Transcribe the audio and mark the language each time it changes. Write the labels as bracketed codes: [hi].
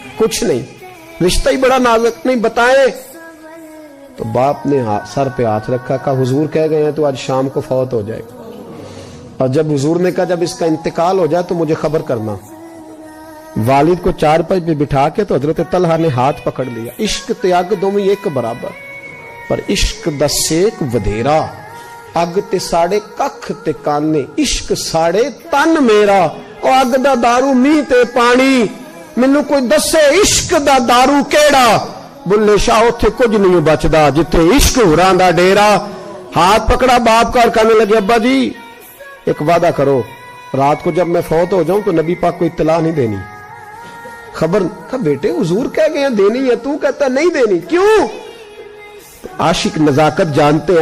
[ur] کچھ نہیں, رشتہ ہی بڑا نازک, نہیں بتائیں. تو باپ نے سر پہ ہاتھ رکھا, کہا حضور کہہ گئے ہیں تو آج شام کو فوت ہو جائے گا. اور جب حضور نے کہا جب اس کا انتقال ہو جائے تو مجھے خبر کرنا. والد کو چارپائی پہ بٹھا کے تو حضرت طلحہ نے ہاتھ پکڑ لیا. [pa] عشق تے اگ دوویں ایک برابر, پر عشق دا سیک ودھیرا. اگ تے ساڑے ککھ تے کانے, عشق ساڑے تن میرا. او اگ دا دارو میہ تے پانی, مینوں کوئی دسے عشق دا دارو کیڑا. بلے شاہ اوتھے کچھ نہیں بچدا جتھے عشق ہوراں دا ڈیرا. [ur] ہاتھ پکڑا باپ کا اور کہنے لگے ابا جی ایک وعدہ کرو, رات کو جب میں فوت ہو جاؤں تو نبی پاک کو اطلاع نہیں دینی. خبر کہ بیٹے حضور کہہ گئے ہیں دینی ہے, تو کہتا نہیں دینی, کیوں؟ عاشق نزاکت جانتے ہیں.